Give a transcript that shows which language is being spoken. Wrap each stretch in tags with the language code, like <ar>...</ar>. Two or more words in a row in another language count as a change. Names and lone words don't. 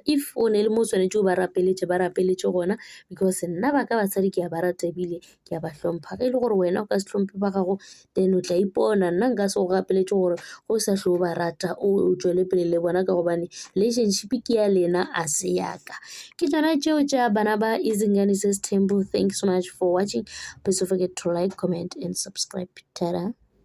<nso>If o ne le mo tshwanetše o ba rapeletše gona, because nna ba ka basadi ke a ba rata ebile ke a ba hlompha. Ge e le gore wena o ka se hlomphe ba gago, then o tla ipona. Nna nka se go gapeletše gore go sa hle o ba rata o tšwele pele le bona, ka gobane relationship ke ya lena a se yaka. Ke tšona tšeo tša bana ba Izingane Sethembu.</nso> <en>Thanks so much for watching. Please don't forget to like, comment and subscribe. Ta-da.</en>